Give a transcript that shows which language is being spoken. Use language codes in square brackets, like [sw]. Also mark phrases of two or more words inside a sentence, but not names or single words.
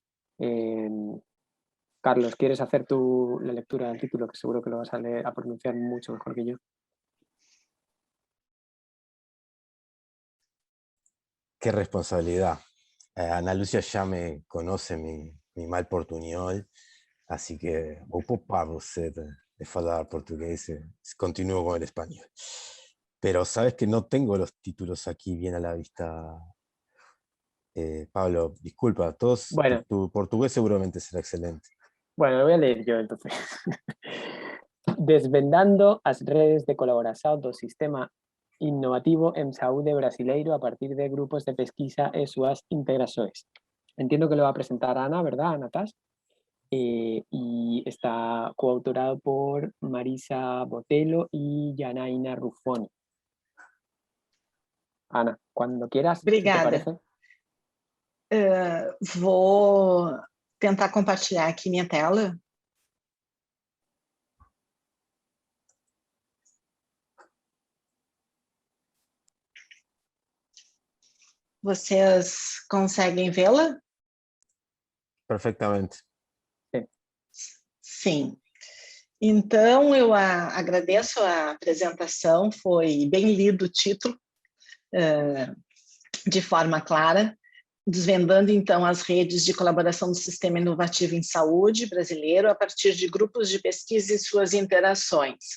[es] Carlos, ¿quieres hacer la lectura del título? Que seguro que lo vas a pronunciar mucho mejor que yo. Qué responsabilidad. Ana Lucia ya me conoce mi mal portuñol, así que [pt] vou poupar você de falar portugués, [es] continúo con el español. Pero sabes que no tengo los títulos aquí bien a la vista. Pablo, disculpa, Bueno, tu portugués seguramente será excelente. Bueno, lo voy a leer yo entonces. [pt] Desvendando as redes de colaboración do sistema innovativo en saúde brasileiro a partir de grupos de pesquisa e súas integrações. [es] Entiendo que lo va a presentar Ana, ¿verdad, Ana Tas? Y está coautorado por Marisa Botelho y Janaína Ruffoni. Ana, cuando quieras. [pt] Obrigada. [es] ¿Te parece? [pt] Vou tentar compartilhar aqui minha tela. Vocês conseguem vê-la? [es] Perfectamente. [pt] Sim. Então, eu agradeço a apresentação, foi bem lido o título. de forma clara, desvendando, então, as redes de colaboração do Sistema Inovativo em Saúde brasileiro a partir de grupos de pesquisa e suas interações.